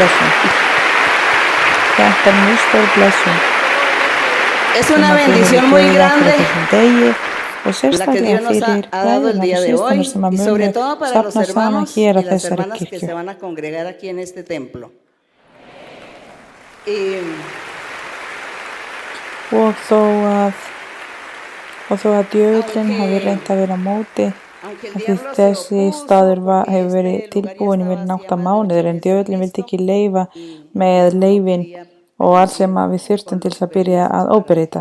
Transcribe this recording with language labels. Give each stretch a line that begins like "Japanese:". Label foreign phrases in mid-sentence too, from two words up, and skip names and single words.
Spanish: Es una bendición muy grande la que Dios nos ha dado el día de hoy, y sobre todo para los hermanos y las hermanas que se van a congregar aquí en este templo.
Icelandic: Og þó að djöfullinn hafi reynt að vera á móti af því þessi staður hefur verið tilbúin í meira en 8 mánuðir en djöfullinn vildi ekki leyfa með leyfin og allt sem við þurftum til þess að byrja að óbreyta.